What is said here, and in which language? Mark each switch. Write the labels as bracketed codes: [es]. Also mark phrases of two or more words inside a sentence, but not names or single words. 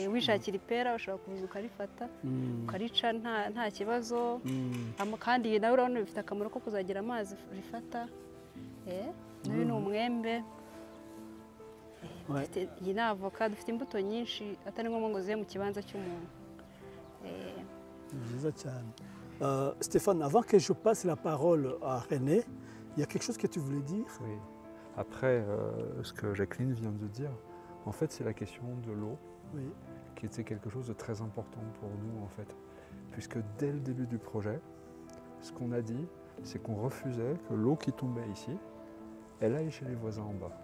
[rw] Wishakira ipera ushobora kuza ukarifata ukarica nta kibazo. Kandi nawe urabona bifite akamaro ko kuzagira amazi rifata. N'uyu ni umwembe. Iyi ni avoka. Dufite imbuto nyinshi atari ngombwa ngo zibe mu kibanza cy'umuntu. Ni byiza cyane. [fr] Stéphane, avant que je passe la parole à René, il y a quelque chose que tu voulais dire? Oui. Après, ce que Jacqueline vient de dire, en fait, c'est la question de l'eau, qui était quelque chose de très important pour nous, en fait. Puisque dès le début du projet, ce qu'on a dit, c'est qu'on refusait que l'eau qui tombait ici, elle aille chez les voisins en bas.